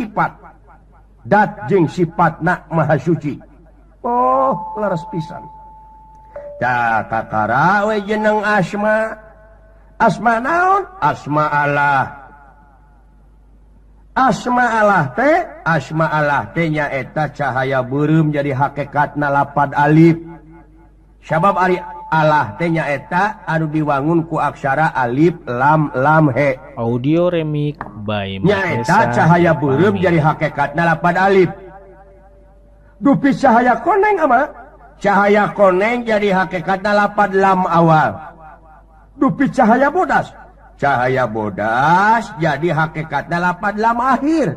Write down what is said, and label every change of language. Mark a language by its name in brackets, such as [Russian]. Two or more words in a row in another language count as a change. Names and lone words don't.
[Sundanese] sifatna maha suci leres pisan da kakara we jeneng asma naon asma Allah teh nyaeta cahaya beureum jadi hakikatna lapad alif sabab ari Allah teh nyaeta anu diwangun ku aksara alif lam he. [English] Audio remix by [Sundanese] Nyaeta cahaya beureum jadi hakikatna lapad alif. Dupi cahaya koneng ama. Cahaya koneng jadi hakikatna lapad lam awal. Dupi cahaya bodas. Cahaya bodas jadi hakikatna lapad lam akhir.